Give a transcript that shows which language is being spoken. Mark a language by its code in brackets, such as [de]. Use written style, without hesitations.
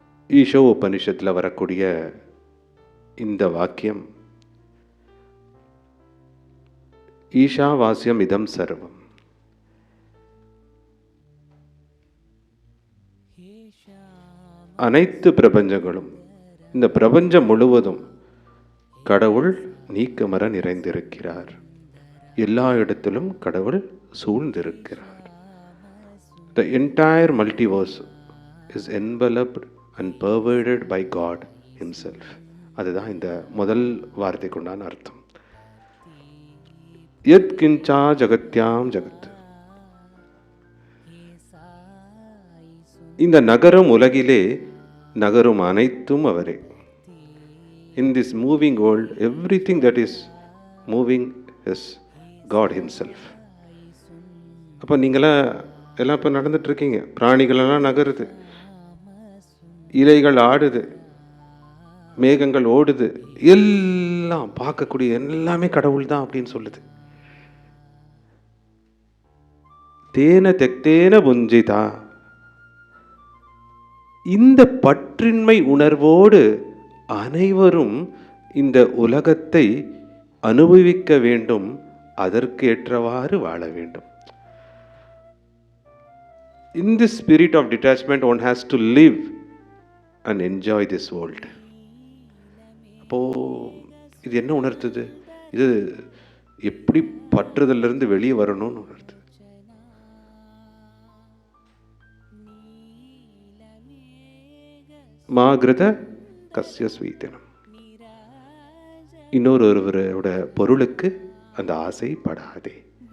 [ta] ஈஷோ உபனிஷத்தில் வரக்கூடிய இந்த வாக்கியம், [sa] ஈஷாவாஸ்யம் இதம் சர்வம், [ta] அனைத்து பிரபஞ்சங்களும், இந்த பிரபஞ்சம் முழுவதும் கடவுள் நீக்கமர நிறைந்திருக்கிறார். எல்லா இடத்திலும் கடவுள் சூழ்ந்திருக்கிறார். [en] The entire multiverse is enveloped and pervaded by God himself. [ta] அதுதான் இந்த முதல் வார்த்தை கொண்டான அர்த்தம். [sa] யத் கிஞ்சா ஜகத்யாம் ஜகத். [ta] இந்த நகரும் உலகிலே நகரும் அனைத்தும் அவரே. [en] In this moving world, everything that is moving is God himself. [ta] அப்போ நீங்களாம் எல்லாம் இப்போ நடந்துட்டுருக்கீங்க. பிராணிகளெல்லாம் நகருது, இலைகள் ஆடுது, மேகங்கள் ஓடுது, எல்லாம் பார்க்கக்கூடிய எல்லாமே கடவுள் தான் அப்படின்னு சொல்லுது. [sa] தேன தெக்தேன புஞ்சிதா. [ta] இந்த பற்றின்மை உணர்வோடு அனைவரும் இந்த உலகத்தை அனுபவிக்க வேண்டும், அதற்கு ஏற்றவாறு வாழ வேண்டும். [en] In this spirit of detachment, one has to live and enjoy this world. [ta] அப்போ இது என்ன உணர்த்துது? இது எப்படி பற்றுதலிருந்து வெளியே வரணும்னு உணர்த்துது. [sa] மாகிருத கஸ்ய ஸ்வீதனம். [ta] இன்னொருவரோட பொருளுக்கு அந்த ஆசை படாதே.